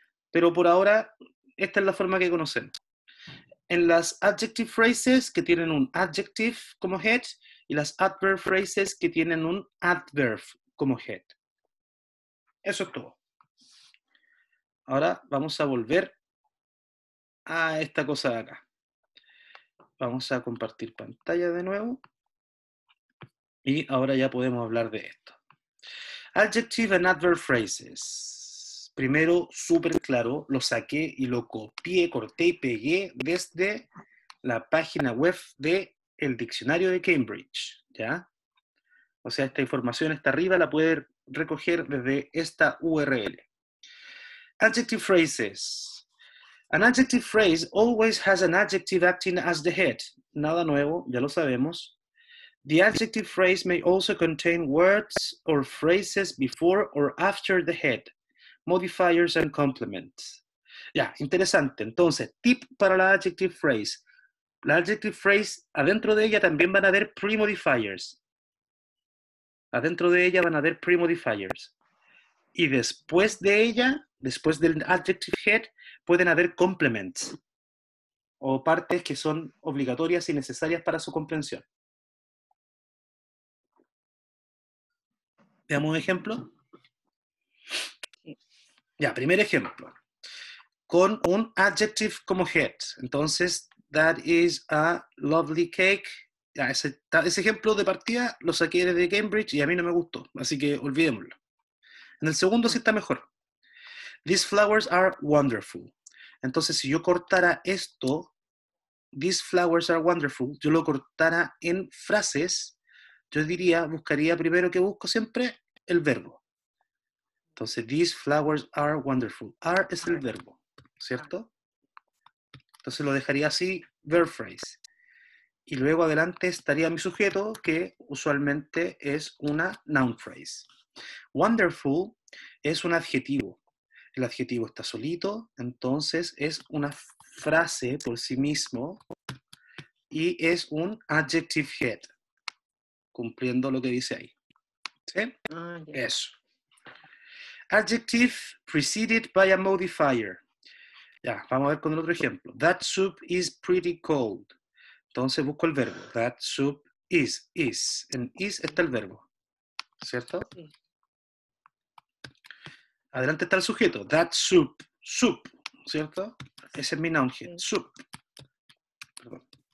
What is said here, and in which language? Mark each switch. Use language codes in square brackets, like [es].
[es] Pero por ahora, esta es la forma que conocemos. En las adjective phrases que tienen un adjective como head y las adverb phrases que tienen un adverb como head. Eso es todo. Ahora vamos a volver a esta cosa de acá. Vamos a compartir pantalla de nuevo. Y ahora ya podemos hablar de esto. [en] Adjective and adverb phrases. [es] Primero, súper claro, lo saqué y lo copié, corté y pegué desde la página web del diccionario de Cambridge, ¿ya? O sea, esta información está arriba, la puede recoger desde esta URL. [en] Adjective phrases. An adjective phrase always has an adjective acting as the head. [es] Nada nuevo, ya lo sabemos. [en] The adjective phrase may also contain words or phrases before or after the head, modifiers and complements. [es] Ya, interesante. Entonces, tip para la adjective phrase. La adjective phrase, adentro de ella también van a haber pre-modifiers. Adentro de ella van a haber pre-modifiers. Y después de ella, después del adjective head, pueden haber complements o partes que son obligatorias y necesarias para su comprensión. Veamos un ejemplo. Ya, primer ejemplo. Con un adjective como head. [en] Entonces, that is a lovely cake. [es] Ya, ese ejemplo de partida lo saqué desde Cambridge y a mí no me gustó. Así que olvidémoslo. En el segundo sí está mejor. [en] These flowers are wonderful. [es] Entonces, si yo cortara esto, these flowers are wonderful, yo lo cortara en frases, yo diría, buscaría primero que busco siempre el verbo. [en] Entonces, these flowers are wonderful. [es] Are es el verbo, ¿cierto? Entonces lo dejaría así, verb phrase. Y luego adelante estaría mi sujeto, que usualmente es una noun phrase. Wonderful es un adjetivo. El adjetivo está solito, entonces es una frase por sí mismo y es un adjective head, cumpliendo lo que dice ahí. ¿Sí? Eso. [en] Adjective preceded by a modifier. [es] Ya, vamos a ver con el otro ejemplo. [en] That soup is pretty cold. [es] Entonces busco el verbo. [en] That soup is. [es] En is está el verbo. ¿Cierto? Sí. Adelante está el sujeto. [en] That soup. [es] Soup. ¿Cierto? Ese es mi noun head. Sí. Soup. Perdón.